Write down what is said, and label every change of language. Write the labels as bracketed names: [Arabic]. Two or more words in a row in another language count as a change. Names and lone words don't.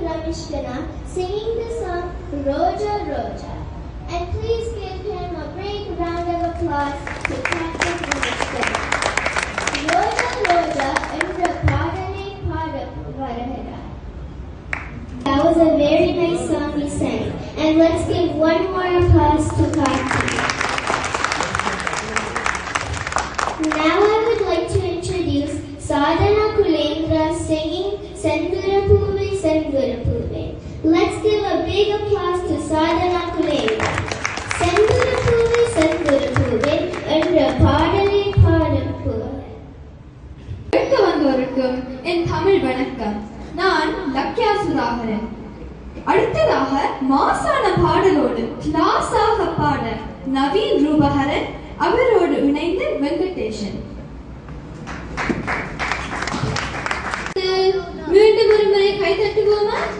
[English] Rameshkana singing the song Roja Roja. And please give him a big round of applause to Captain Rameshkana. [Tamil] ரோஜா ரோஜா என்ற பாடலை பாட வருகிறார். [English] That was a very nice song he sang. And let's give one more applause to Karthik. Now I would like to introduce Sadhana Kulendra singing Sendura Puve Sendura Puve. Let's give a big applause to Sadhana Kulendra. [Tamil] செந்தூர பூவே செந்தூர பூவே என்ற பாடலை பாட பூவே. வந்தவருக்கும் என் தமிழ் வணக்கம். நான் லக்யா சுதாகரன். அடுத்ததாக மாசான பாடலோடு கிளாஸாக பாட நவீன் ரூபஹரன், அவரோடு இணைந்து வெங்கடேஷன். மீண்டும் ஒரு முறை கை தட்டுவோமா?